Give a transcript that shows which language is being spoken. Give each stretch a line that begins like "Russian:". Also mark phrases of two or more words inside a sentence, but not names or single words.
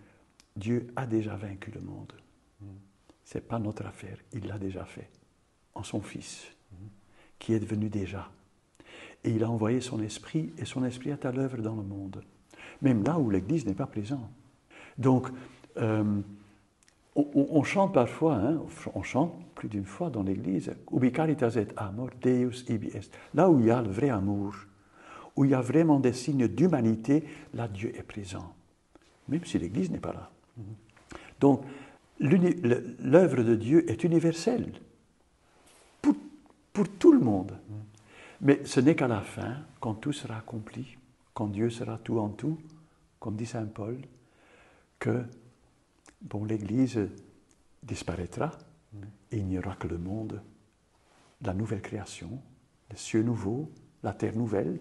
French: Dieu a déjà vaincu le monde. Ce n'est pas notre affaire, il l'a déjà fait, en son Fils, qui est devenu déjà. Et il a envoyé son Esprit, et son Esprit est à l'œuvre dans le monde, même là où l'Église n'est pas présente. Donc, on chante parfois, hein, on chante plus d'une fois dans l'Église,
Latin: Ubi caritas et amor, Deus ibi est.
French: Là où il y a le vrai amour, où il y a vraiment des signes d'humanité, là Dieu est présent, même si l'Église n'est pas là. Donc, l'œuvre de Dieu est universelle pour tout le monde. Mais ce n'est qu'à la fin, quand tout sera accompli, quand Dieu sera tout en tout, comme dit saint Paul, que l'Église disparaîtra et il n'y aura que le monde, la nouvelle création, les cieux nouveaux, la terre nouvelle.